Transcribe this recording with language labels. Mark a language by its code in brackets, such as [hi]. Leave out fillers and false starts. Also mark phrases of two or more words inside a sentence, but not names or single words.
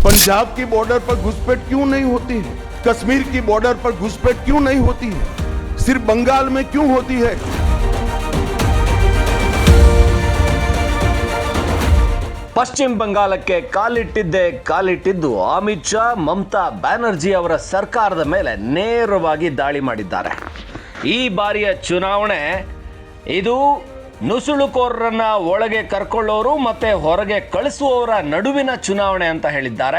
[hi] पंजाब की बॉर्डर पर घुसपैठ क्यों नहीं होती है? कश्मीर की बॉर्डर पर घुसपैठ क्यों नहीं होती है? सिर्फ बंगाल में क्यों होती है? [kn] ಪಶ್ಚಿಮ ಬಂಗಾಳಕ್ಕೆ ಕಾಲಿಟ್ಟಿದ್ದು ಅಮಿತ್ ಶಾ ಮಮತಾ ಬ್ಯಾನರ್ಜಿ ಅವರ ಸರ್ಕಾರದ ಮೇಲೆ ನೇರವಾಗಿ ದಾಳಿ ಮಾಡಿದ್ದಾರೆ. ಈ ಬಾರಿಯ ಚುನಾವಣೆ ಇದು ನುಸುಳುಕೋರರನ್ನ ಒಳಗೆ ಕರ್ಕೊಳ್ಳೋರು ಮತ್ತೆ ಹೊರಗೆ ಕಳಿಸುವವರ ನಡುವಿನ ಚುನಾವಣೆ ಅಂತ ಹೇಳಿದ್ದಾರೆ.